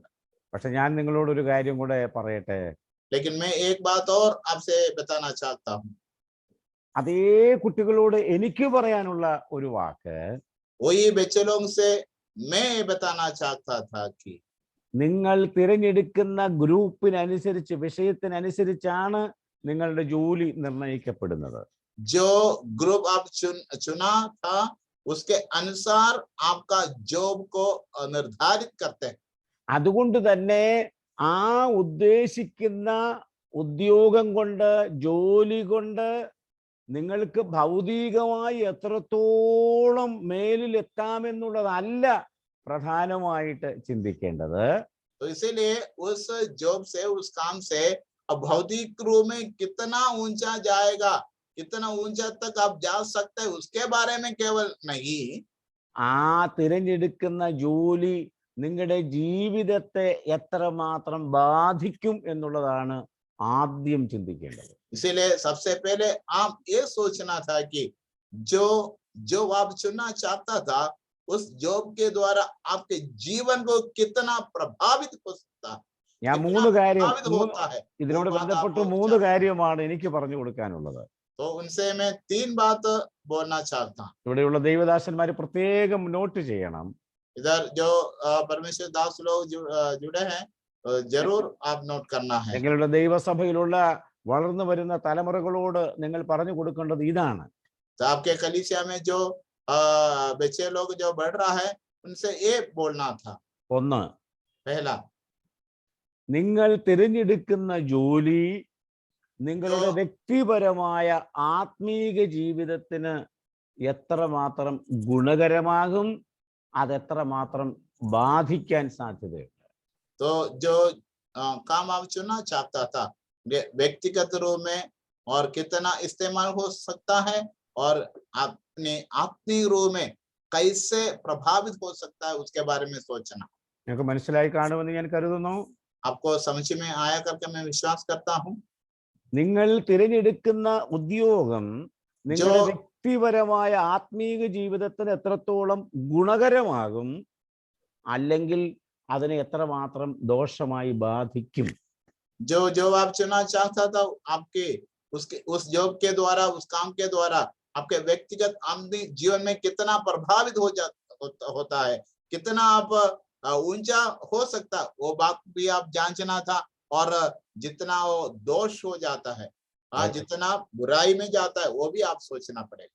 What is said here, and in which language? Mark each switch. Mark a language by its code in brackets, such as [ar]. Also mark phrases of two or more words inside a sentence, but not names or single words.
[ml] പക്ഷെ ഞാൻ നിങ്ങളോട് ഒരു കാര്യം കൂടെ പറയട്ടെ. [hi] लेकिन मैं एक बात और आपसे बताना चाहता हूँ. [ml] അതേ കുട്ടികളോട് എനിക്ക് പറയാനുള്ള ഒരു വാക്ക്, [hi] वही बच्चे लोगों से मैं बताना चाहता था कि [ml] നിങ്ങൾ തിരഞ്ഞെടുക്കുന്ന ഗ്രൂപ്പിനനുസരിച്ച്, വിഷയത്തിനനുസരിച്ചാണ് നിങ്ങളുടെ ജോലി നിർണ്ണയിക്കപ്പെടുന്നത്. [hi] जो ग्रुप आप चुना था, उसके अनुसार आपका जॉब को निर्धारित करते हैं. [ml] അതുകൊണ്ട് തന്നെ ആ ഉദ്ദേശിക്കുന്ന ഉദ്യോഗം കൊണ്ട്, ജോലി കൊണ്ട് നിങ്ങൾക്ക് ഭൗതികമായി എത്രത്തോളം മേലിൽ എത്താമെന്നുള്ളതല്ല പ്രധാനമായിട്ട് ചിന്തിക്കേണ്ടത്. [hi] तो इसीलिए उस जॉब से, उस काम से भौतिक रूप में कितना ऊंचा जाएगा, कितना ऊंचा तक आप जा सकते हैं, उसके बारे में केवल नहीं, [ml] ആ തിരഞ്ഞെടുക്കുന്ന ജോലി നിങ്ങളുടെ ജീവിതത്തെ എത്രമാത്രം ബാധിക്കും എന്നുള്ളതാണ് ആദ്യം ചിന്തിക്കേണ്ടത്. [hi] इसीलिए सबसे पहले आप ये सोचना था कि जो जो आप चुनना चाहता था, उस जॉब के द्वारा आपके जीवन को कितना प्रभावित हो सकता है, [ml] ഞാൻ [hi] कितना [ml] മൂന്ന് കാര്യം [hi] प्रभावित होता है, [ml] ഇതിനോട് [hi] वो बात [ml] ബന്ധപ്പെട്ട് [hi] आपको [ml] 3 കാര്യമാണ് എനിക്ക് പറഞ്ഞു കൊടുക്കാനുള്ളത്. [hi] तो उनसे मैं 3 बात बोलना चाहता हूँ. [ml] ഇവിടെയുള്ള ദൈവദാസന്മാർ പ്രത്യേകം നോട്ട് ചെയ്യണം. [hi] इधर जो परमेश्वर दास लोग जुड़े हैं, जरूर आप नोट करना है. [ml] നിങ്ങളുടെ ദൈവസഭയിലുള്ള വളർന്നു വരുന്ന തലമുറകളോട് നിങ്ങൾ പറഞ്ഞു കൊടുക്കേണ്ടത് ഇതാണ്. [hi] तो आपके कलीसिया में जो बच्चे लोग जो बढ़ रहा है, उनसे ये बोलना था. [ml] 1, [hi] पहला, [ml] നിങ്ങൾ തിരഞ്ഞെടുക്കുന്ന ജോലി നിങ്ങളുടെ വ്യക്തിപരമായ ആത്മീക ജീവിതത്തിന് എത്രമാത്രം ഗുണകരമാകും, അതെത്രമാത്രം ബാധിക്കാൻ സാധ്യതയുണ്ട്. [hi] तो जो काम आप चुनना चाहता था, व्यक्तिगत रूप में और कितना इस्तेमाल हो सकता है, और अपने आत्मिक रूप में कैसे प्रभावित हो सकता है, उसके बारे में सोचना. [ml] നിങ്ങൾക്ക് മനസ്സിലായി കാണുമെന്ന് ഞാൻ കരുതുന്നു. [hi] आपको समझ में आया करके मैं विश्वास करता हूँ. [ml] നിങ്ങൾ തിരഞ്ഞെടുക്കുന്ന ഉദ്യോഗം നിങ്ങളുടെ വ്യക്തിപരമായ ആത്മീക ജീവിതത്തിന് എത്രത്തോളം ഗുണകരമാകും, അല്ലെങ്കിൽ അതിനെ എത്രമാത്രം ദോഷമായി ബാധിക്കും. [hi] जो जॉब आप चुनना चाहता था, आपके उस जॉब के द्वारा, उस काम के द्वारा आपके व्यक्तिगत आमदनी जीवन में कितना प्रभावित होता है, कितना आप ऊंचा हो सकता, वो बात भी आप जांचना था. और जितना वो दोष हो जाता है, जितना बुराई में जाता है, वो भी आप सोचना पड़ेगा.